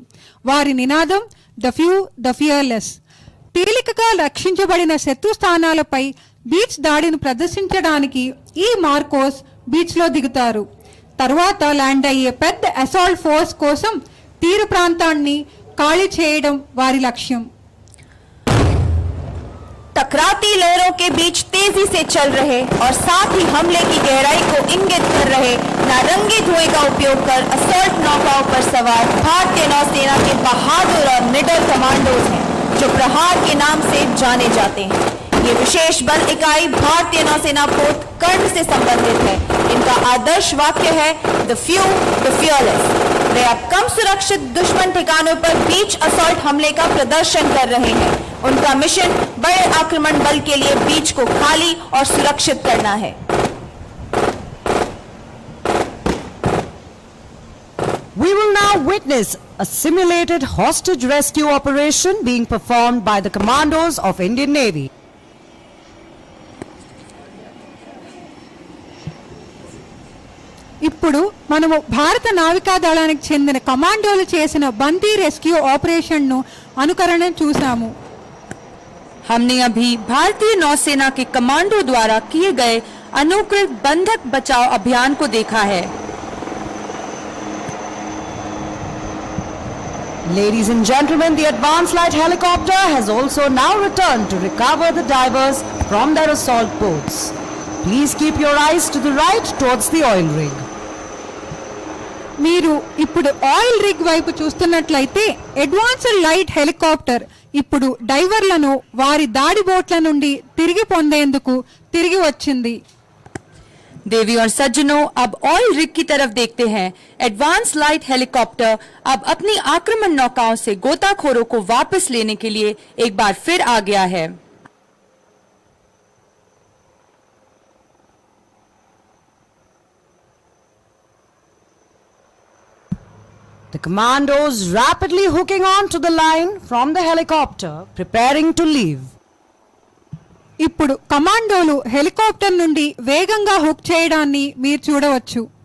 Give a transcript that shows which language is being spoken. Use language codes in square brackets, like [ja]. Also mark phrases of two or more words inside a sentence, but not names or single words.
[te] వారి నినాదం [en] the few the fearless. [te] తేలికగా రక్షించబడిన శత్రు స్థానాలపై బీచ్ దాడిని ప్రదర్శించడానికి ఈ మార్కోస్ బీచ్ లో దిగుతారు. తర్వాత ల్యాండ్ అయ్యే పెద్ద [en] assault force [te] కోసం తీర ప్రాంతాన్ని ఖాళీ చేయడం వారి లక్ష్యం. [hi] टकराती लहरों के बीच तेजी से चल रहे और साथ ही हमले की गहराई को इंगित कर रहे नारंगी धुएं का उपयोग कर असॉल्ट नौकाओं पर सवार भारतीय नौसेना के बहादुर और निडर कमांडोज हैं, जो प्रहार के नाम से जाने जाते हैं. ये विशेष बल इकाई भारतीय नौसेना पोत कर्ण से संबंधित है. इनका आदर्श वाक्य है [en] the few the fearless. [hi] वे अब कम सुरक्षित दुश्मन ठिकानों पर [en] beach assault [hi] हमले का प्रदर्शन कर रहे हैं. उनका मिशन बड़े आक्रमण बल के लिए बीच को खाली और सुरक्षित करना है. [en] We will now witness a simulated hostage rescue operation being performed by the commandos of Indian Navy. [te] ఇప్పుడు మనము భారత నావికా దళానికి చెందిన కమాండోలు చేసిన బందీ [en] rescue operation [te] ను అనుకరణ చూసాము. [hi] हमने अभी भारतीय नौसेना के कमांडो द्वारा किए गए अनुकृत बंधक बचाव अभियान को देखा है. [en] Ladies and gentlemen, the advanced light helicopter has also now returned to recover the divers from their assault boats. Please keep your eyes to the right towards the oil rig. [te] మీరు ఇప్పుడు [en] oil rig [te] వైపు చూస్తున్నట్లయితే [en] advanced light helicopter [te] ఇప్పుడు డైవర్లను వారి దాడి బోట్ల నుండి తిరిగి పొందేందుకు తిరిగి వచ్చింది. [hi] देवी और सज्जनों, अब [en] oil rig [hi] की तरफ देखते हैं. [en] advance light helicopter [hi] अब अपनी आक्रमण नौकाओं से गोताखोरों को वापस लेने के लिए एक बार फिर आ गया है. [en] The commandos rapidly hooking on to the line from the helicopter, preparing to leave. [te] ఇప్పుడు కమాండోలు హెలికాప్టర్ నుండి వేగంగా హుక్ చేయడాన్ని మీరు చూడవచ్చు.